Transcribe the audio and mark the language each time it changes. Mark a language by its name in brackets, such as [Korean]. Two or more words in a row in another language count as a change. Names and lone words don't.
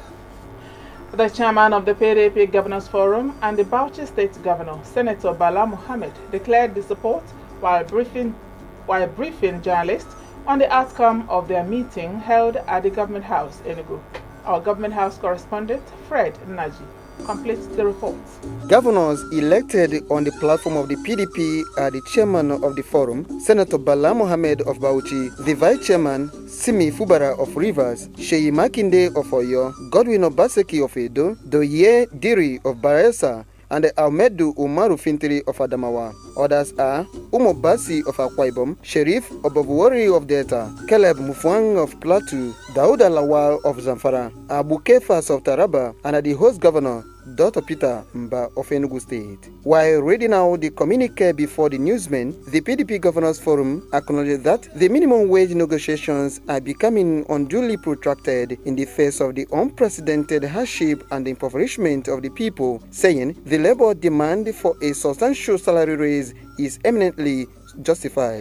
[English] The chairman of the PDP Governors Forum and the Bauchi State Governor, Senator Bala Mohammed, declared the support while briefing journalists on the outcome of their meeting held at the Government House, Enugu. Our Government House correspondent, Fred Naji, completes the report. Governors elected on the platform of the PDP are the chairman of the forum, Senator Bala Mohammed of Bauchi, the vice chairman, Simi Fubara of Rivers, Sheyi Makinde of Oyo, Godwin Obaseki of Edo, Doye Diri of Bayelsa, and Ahmedu Umaru Fintiri of Adamawa. Others are Umo Basi of Akwa Ibom, Sheriff Obabuwari of Delta, Caleb Mufwang of Plateau, Dauda Lawal of Zamfara, Abu Kefas of Taraba, and the host governor, Dr. Peter Mba of Enugu State. While reading out the communique before the newsmen, the PDP Governors Forum acknowledged that the minimum wage negotiations are becoming unduly protracted in the face of the unprecedented hardship and impoverishment of the people, saying the labor demand for a substantial salary raise is eminently justified.